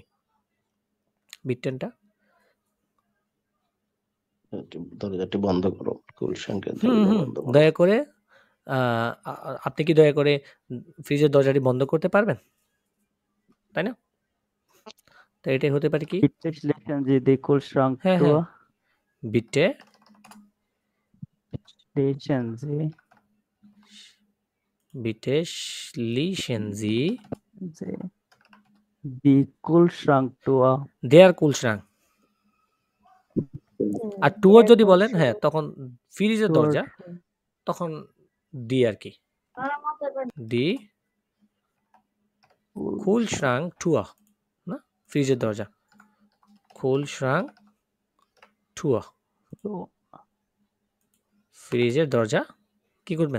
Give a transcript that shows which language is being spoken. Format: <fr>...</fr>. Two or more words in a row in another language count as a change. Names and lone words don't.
<bn>বিটটেনটা দরজাটি বন্ধ করো, কুলশাঙ্কের হুম দরজা হুম বন্ধ করো। দয়া করে আপনি কি দয়া করে ফ্রিজের দরজাটি বন্ধ করতে পারবেন? তাই না? তো এটাই হতে পারে কি?</bn> <de>Bitte schließen Sie die</de> <bn>হ্যাঁ হ্যাঁ</bn> <de>Kühlschranktür. বিটে Schließen Sie বিটে schließen Sie die Kühlschranktür. der Kühlschrank</de> <bn>আর টুয়ার যদি বলেন হ্যাঁ তখন ফ্রিজের</bn> <de>Tür.</de> <bn>দরজা তখন ডি আর কি ডি</bn> <de>Kühlschrank Tür</de> <bn>না ফ্রিজের দরজা</bn> <de>Kühlschrank Tür</de> <bn>ফ্রিজের দরজা কি করবেন?</bn>